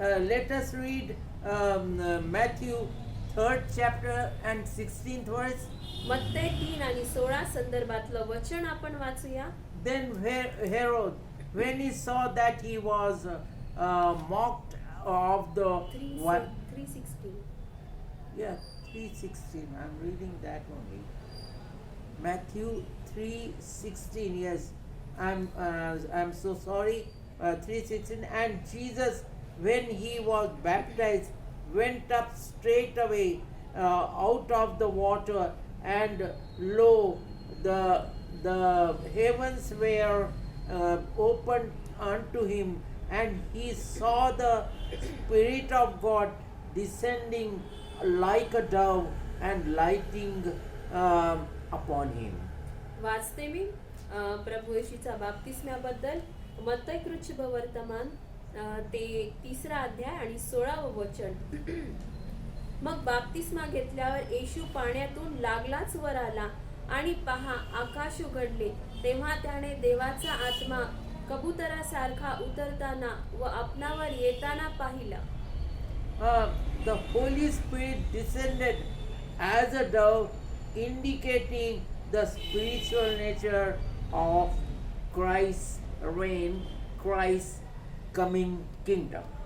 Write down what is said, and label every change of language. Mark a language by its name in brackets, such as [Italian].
[English] Let us read Matthew 3rd chapter and 16th verse. [Marathi] मत्तय 3 आणि 16 संदर्भातलं वचन आपण वाचूया. [English] Then Herod, when he saw that he was mocked of the 3:16. Yeah, 3:16. I'm reading that only. Matthew 3:16. Yes, I'm so sorry. 3:16. And Jesus, when he was baptized, went up straight away out of the water, and lo, the heavens were opened unto him, and he saw the Spirit of God descending like a dove and lighting upon him. [Marathi] वाचते मी प्रभू येशूचा बाप्तिस्म्याबद्दल. मत्तय वर्तमान ते 3रा अध्याय आणि 16वं वचन. मग बाप्तिस्मा घेतल्यावर येशू पाण्यातून लागलाच वर आला, आणि पहा, आकाश उघडले. तेव्हा त्याने देवाचा आत्मा कबुतरासारखा उतरताना व आपणावर येताना पाहिला. [English] The Holy Spirit descended as a dove, indicating the spiritual nature of Christ's reign, Christ's coming kingdom.